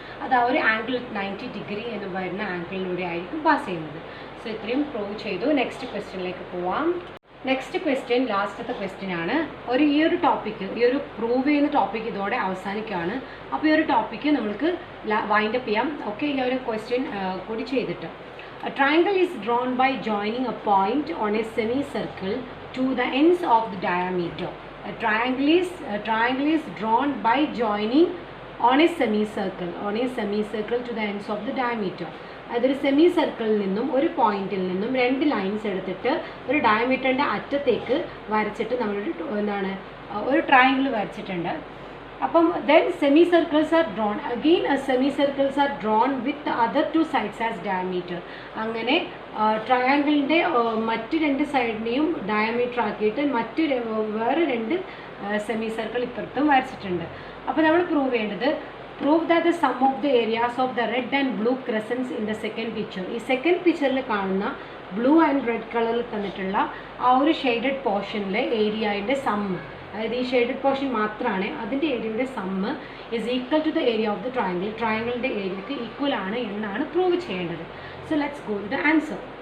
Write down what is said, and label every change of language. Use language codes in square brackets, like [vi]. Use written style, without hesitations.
[ml] അത് ആ ഒരു ആംഗിൾ 90 ഡിഗ്രി എന്ന് പറയുന്ന ആംഗിളിലൂടെ ആയിരിക്കും പാസ് ചെയ്യുന്നത്. സോ ഇത്രയും പ്രൂവ് ചെയ്തു. നെക്സ്റ്റ് ക്വസ്റ്റ്യനിലേക്ക് പോവാം. നെക്സ്റ്റ് ക്വസ്റ്റ്യൻ ലാസ്റ്റത്തെ ക്വസ്റ്റ്യൻ ആണ്. ഈ ഒരു ടോപ്പിക്ക്, ഈ ഒരു പ്രൂവ് ചെയ്യുന്ന ടോപ്പിക്ക് ഇതോടെ അവസാനിക്കുകയാണ്. അപ്പോൾ ഈ ഒരു ടോപ്പിക്ക് നമുക്ക് വൈൻഡപ്പ് ചെയ്യാം. ഓക്കെ, ഈ ഒരു ക്വസ്റ്റ്യൻ കൂടി ചെയ്തിട്ട്, [en] a triangle is drawn by joining a point on a semicircle to the ends of the diameter. A triangle is drawn by joining on a semicircle to the ends of the diameter. [ml] അതൊരു semi സർക്കിളിൽ നിന്നും ഒരു പോയിന്റിൽ നിന്നും 2 lines എടുത്തിട്ട് ഒരു ഡയമീറ്ററിൻ്റെ അറ്റത്തേക്ക് വരച്ചിട്ട് നമ്മളൊരു ഒരു ട്രയാങ്കിൾ വരച്ചിട്ടുണ്ട്. [en] അപ്പം then semi circles are drawn again. Semi circles are drawn with other 2 sides as diameter. [ml] അങ്ങനെ ട്രയാങ്കിളിൻ്റെ മറ്റ് 2 സൈഡിനെയും ഡയമീറ്റർ ആക്കിയിട്ട് വേറെ 2 സെമി സർക്കിൾ ഇപ്പുറത്തും വരച്ചിട്ടുണ്ട്. അപ്പോൾ നമ്മൾ പ്രൂവ് ചെയ്യേണ്ടത്, [en] prove that the sum of the areas of the red and blue crescents in the second picture. [ml] ഈ സെക്കൻഡ് പിക്ചറിൽ കാണുന്ന ബ്ലൂ ആൻഡ് റെഡ് കളറിൽ തന്നിട്ടുള്ള ആ ഒരു ഷെയ്ഡഡ് പോർഷനിലെ ഏരിയയുടെ സമ്മ്, അതായത് ഈ ഷെയ്ഡഡ് പോർഷൻ മാത്രമാണ്, അതിൻ്റെ ഏരിയയുടെ sum [en] Is equal to the area of the triangle. [ml] ട്രയാങ്കിളിൻ്റെ ഏരിയക്ക് equal ആണ് എന്നാണ് പ്രൂവ് ചെയ്യേണ്ടത്. [en] So let's go to the answer.